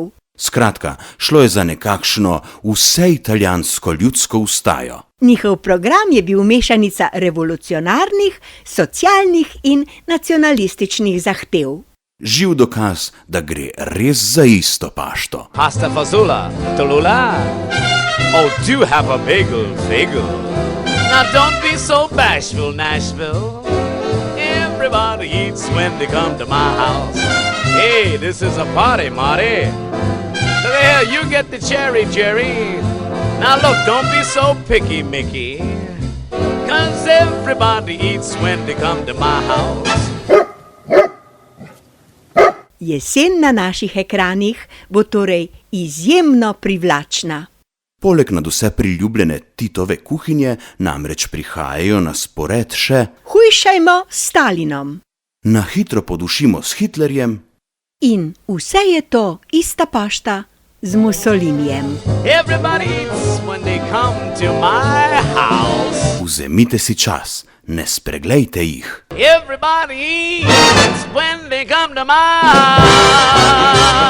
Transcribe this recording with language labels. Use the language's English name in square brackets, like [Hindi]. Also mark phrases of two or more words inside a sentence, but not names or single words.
[Slovenian] Skratka, šlo je za nekakšno vseitalijansko ljudsko vstajo. Njihov program je bil mešanica revolucionarnih, socialnih in nacionalističnih zahtev. Živ dokaz, da gre res za isto pašto. [English] Pasta fazola, talula. Oh, do have a bagel, bagel. Now don't be so bashful, Nashville. Everybody eats when they come to my house. Hey, this is a party, Marty. There, you get the cherry, Jerry. Now look, don't be so picky, Mickey. 'Cause everybody eats when they come to my house. [Slovenian] Jesen na naših ekranih bo torej izjemno privlačna. Poleg nadvse priljubljene Titove kuhinje namreč prihajajo na spored še Hujšajmo s Stalinom. Na hitro podušimo s Hitlerjem In vse je to ista pašta z Mussolinijem. [English] Everybody eats when they come to my house. [Slovenian] Vzemite si čas, ne spreglejte jih. [English] Everybody eats when they come to my house.